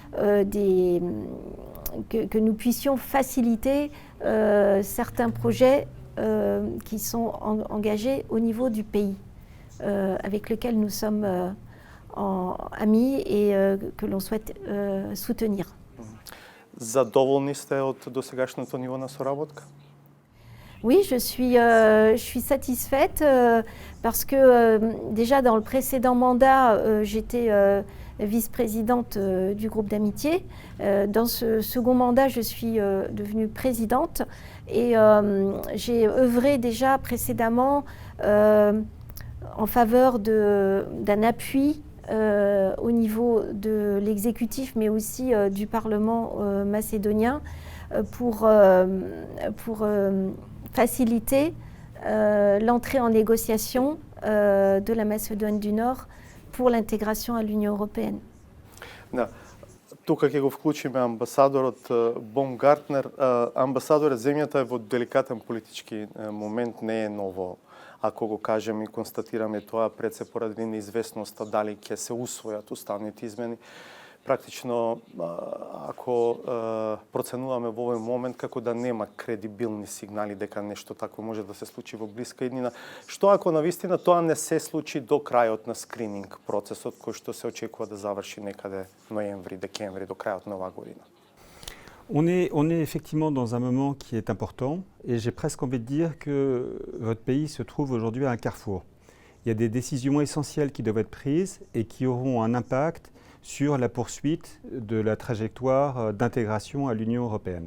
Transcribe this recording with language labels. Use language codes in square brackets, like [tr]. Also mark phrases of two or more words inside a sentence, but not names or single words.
[fr] que nous puissions faciliter certains projets qui sont engagés au niveau du pays, avec lequel nous sommes amis et que l'on souhaite soutenir. [mk] Задоволни сте од досегашното ниво на соработка? [fr] Oui, je suis satisfaite parce que déjà dans le précédent mandat, j'étais vice-présidente du groupe d'amitié. Dans ce second mandat, je suis devenue présidente et j'ai œuvré déjà précédemment en faveur d'un appui au niveau de l'exécutif, mais aussi du Parlement macédonien pour faciliter l'entrée en négociation de la Macédoine du Nord pour l'intégration à l'Union européenne. [mk] Да. Тука ќе го вклучиме амбасадорот Бомгартнер. Амбасадорот, земјата е во деликатен политички момент, не е ново. Ако го кажем и констатираме тоа, пред се поради неизвестноста дали ќе се усвојат уставните измени. Практично, ако проценуваме во овој момент како да нема кредибилни сигнали дека нешто такво може да се случи во блиска иднина, што ако навистина тоа не се случи до крајот на скрининг процесот кој што се очекува да заврши некаде ноември, декември, до крајот на оваа година? [fr] On est effectivement dans un moment qui est important et j'ai presque envie de dire que votre pays se trouve aujourd'hui à un carrefour. Il y a des décisions essentielles qui doivent être prises et qui auront un impact sur la poursuite de la trajectoire d'intégration à l'Union européenne.